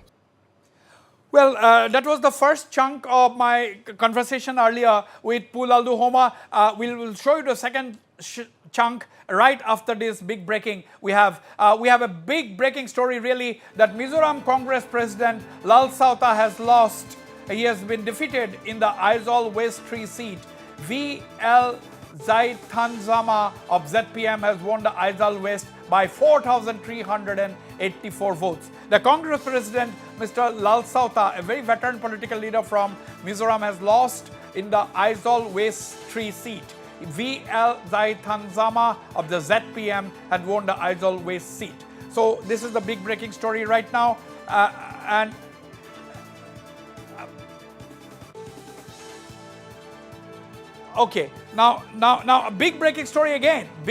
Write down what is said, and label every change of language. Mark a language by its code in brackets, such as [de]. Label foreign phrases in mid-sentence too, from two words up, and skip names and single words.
[en] Well, that was the first chunk of my conversation earlier with Laldu Homa. We'll show you the second chunk right after this big breaking. We have a big breaking story really, that Mizoram Congress President Lal Sauta has lost. He has been defeated in the Aizawl West 3 seat. V.L. Zaithanzama of ZPM has won the Aizawl West by 4,384 votes. The Congress President, Mr. Lal Sauta, a very veteran political leader from Mizoram, has lost in the Aizawl West 3 seat. V.L. Zaithanzama of the ZPM had won the Aizawl West seat. So this is the big breaking story right now. Okay, now a big breaking story again.